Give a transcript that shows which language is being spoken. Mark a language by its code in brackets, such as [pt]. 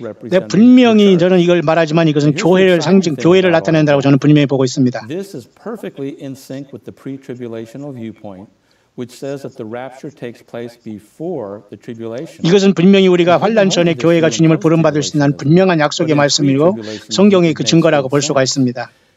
[ko] 네, 분명히 저는 이걸 말하지만 이것은 교회를 교회를 나타낸다고 저는 분명히 보고 있습니다. [en] This is perfectly in sync with the pre-tribulational viewpoint, which says that the rapture takes place before the tribulation. [ko] 이것은 분명히 우리가 환난 전에 교회가 주님을 부름받을 수 있는 분명한 약속의 말씀이고 성경의 그 증거라고 볼 수가 있습니다.